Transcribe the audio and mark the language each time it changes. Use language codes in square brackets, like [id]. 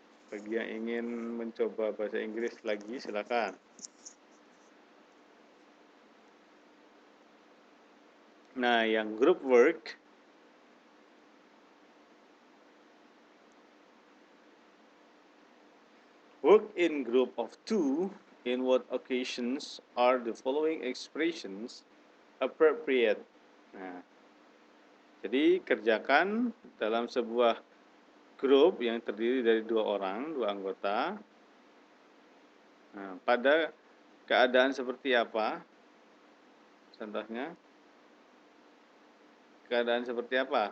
[id] Bagi yang ingin mencoba bahasa Inggris lagi, silakan. Nah, yang [en] group work, work in group of two, in what occasions are the following expressions appropriate? [id] Nah, jadi kerjakan dalam sebuah grup yang terdiri dari 2 orang, 2 anggota. Nah, pada keadaan seperti apa? Contohnya, keadaan seperti apa?